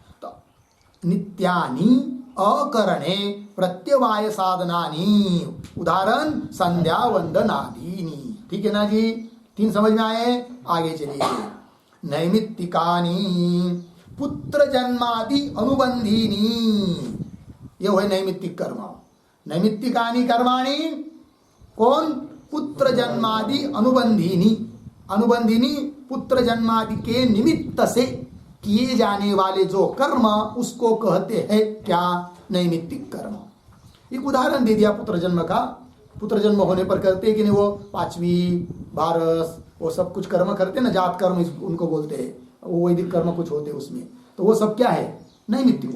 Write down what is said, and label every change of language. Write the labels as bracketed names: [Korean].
[Hindi] तो [Sanskrit] नित्यानि अकरणे प्रत्यवाय साधनानि, उदाहरण संध्या वंदनादीनि। [Hindi] ठीक है ना जी। 3 समझ में आए। आगे चलिए। [Sanskrit] नैमित्तिकानि पुत्र जन्मादि अनुबंधीनि, [Hindi] ये हुए नैमित्तिक कर्म। [Sanskrit] नैमित्तिकानि कर्माणि [Hindi] कौन? [Sanskrit] पुत्र जन्मादि अनुबंधीनि। अनुबंधीनि [Hindi] पुत्र जन्मादि के निमित्त से किए जाने वाले जो कर्म, उसको कहते हैं क्या? नैमित्तिक कर्म। एक उदाहरण दे दिया पुत्र जन्म का। पुत्र जन्म होने पर करते हैं कि नहीं, वो 5वीं बारस, वो सब कुछ कर्म करते हैं ना, जात कर्म उनको बोलते हैं, वो वैदिक कर्म कुछ होते हैं उसमें। तो वो सब क्या है? नैमित्तिक।